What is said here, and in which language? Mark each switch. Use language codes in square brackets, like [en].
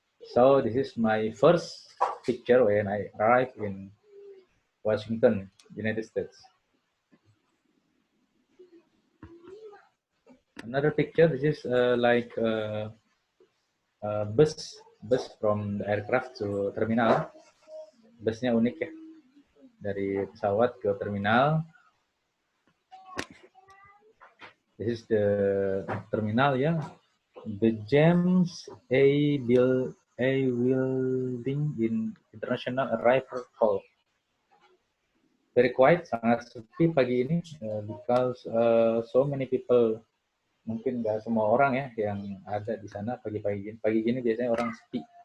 [en] So this is my first picture when I arrived in Washington, United States. Another picture. This is like a bus from the aircraft to terminal. [id] Busnya unik ya, dari pesawat ke terminal. This is the terminal ya, the James A. Building in International Arrival Hall. [en] Very quiet, [id] sangat sepi pagi ini [en] because so many people, [id] mungkin nggak semua orang ya yang ada di sana pagi-pagi gini biasanya orang sepi.